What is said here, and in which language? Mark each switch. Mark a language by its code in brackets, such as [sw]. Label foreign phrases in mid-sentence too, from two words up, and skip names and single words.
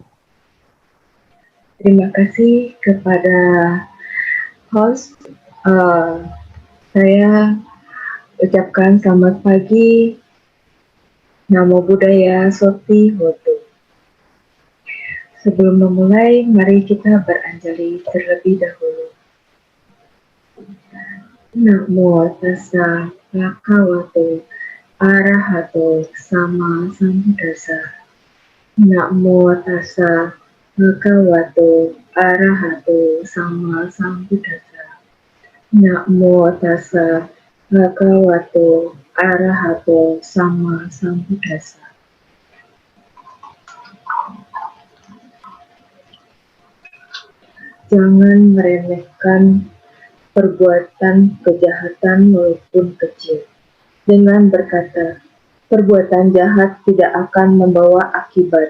[id] Terima kasih kepada host. Saya ucapkan selamat pagi. [pi] Namo Buddhaya Soti Hotu. [id] Sebelum memulai, mari kita beranjali terlebih dahulu. [pi] Namo tassa bhagavato arahato sama sambuddhassa. Namo tassa bhagavato arahato sama sambuddhassa. Namo tassa bhagavato arahato sama sambuddhassa. [id] Jangan meremehkan perbuatan kejahatan walaupun kecil. Dengan berkata, perbuatan jahat tidak akan membawa akibat.